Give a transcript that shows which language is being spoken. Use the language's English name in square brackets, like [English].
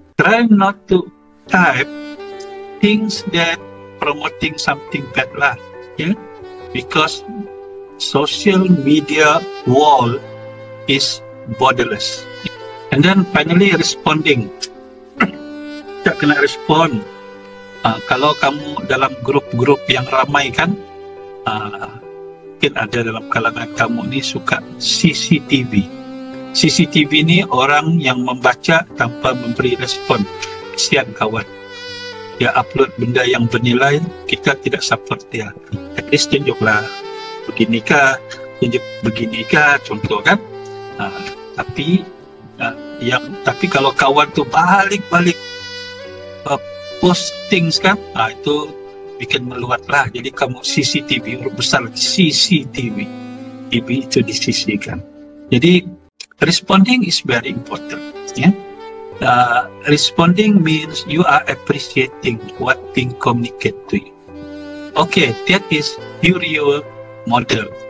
[English] Try not to type things that promoting something bad lah, ya. Because social media wall is borderless. And then finally responding. [Malay] Kita kena respond. Kalau kamu dalam grup-grup yang ramai kan, mungkin ada dalam kalangan kamu ni suka CCTV. CCTV ni orang yang membaca tanpa memberi respon. Kesian kawan. Dia upload benda yang bernilai, kita tidak support dia. At least tunjuklah beginikah, tunjuk beginikah, contoh kan. Tapi kalau kawan tu balik-balik postings kan, itu bikin meluat lah. Jadi kamu CCTV, huruf besar lagi CCTV, TV itu disisihkan. [English] Jadi responding is very important, ya. Responding means you are appreciating what being communicated to you. Okay, that is your model.